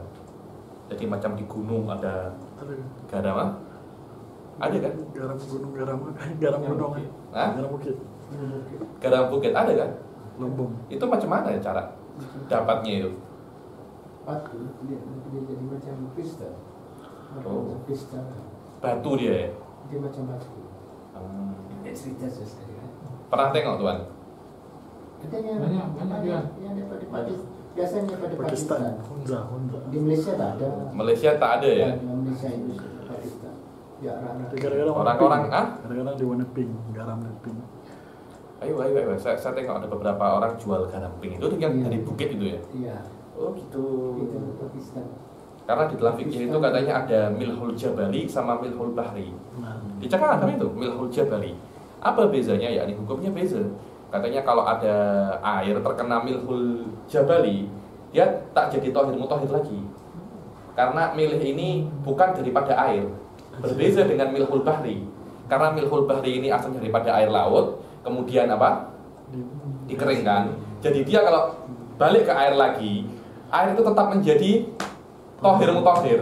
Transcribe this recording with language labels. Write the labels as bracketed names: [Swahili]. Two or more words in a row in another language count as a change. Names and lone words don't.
[Malay] Jadi macam di gunung ada garam, ada kan? Garam gunung, garam gunung, garam bukit. Garam bukit ada kan? Lumbung. Itu macam mana ya cara dapatnya itu? Batu, dia jadi macam kristal. Oh. Kristal. Batu dia ya? Dia macam batu. Cerita sekali kan? Pernah tengok tuan? Katanya banyak dia. yang daripada biasanya pada Pakistan. Hunza. Di Malaysia tak ada. Malaysia tak ada ya? Di Malaysia itu Pakistan. Ya, Gara-gara Orang-orang Gara-gara di warna pink, garam dan pink. Ayo. Saya tengok ada beberapa orang jual garam pink. Itu yang dari bukit itu ya? Iya. Oh gitu. Itu Pakistan. Karena di dalam fikih itu katanya ada [Arabic] ملح الجبلي [Malay] sama [Arabic] ملح البحري. [Malay] Dicakap kan itu [Arabic] ملح الجبلي. [Malay] Apa bezanya? Ya, ini hukumnya beza. Katanya kalau ada air terkena [Arabic] ملح الجبلي, [Malay] dia tak jadi [Arabic] طاهر مطهر [Malay] lagi. Karena milih ini bukan daripada air. Berbeza dengan [Arabic] ملح البحري. [Malay] Karena [Arabic] ملح البحري [Malay] ini asalnya daripada air laut, kemudian apa? Dikeringkan. Jadi dia kalau balik ke air lagi, air itu tetap menjadi [Arabic] طاهر مطهر.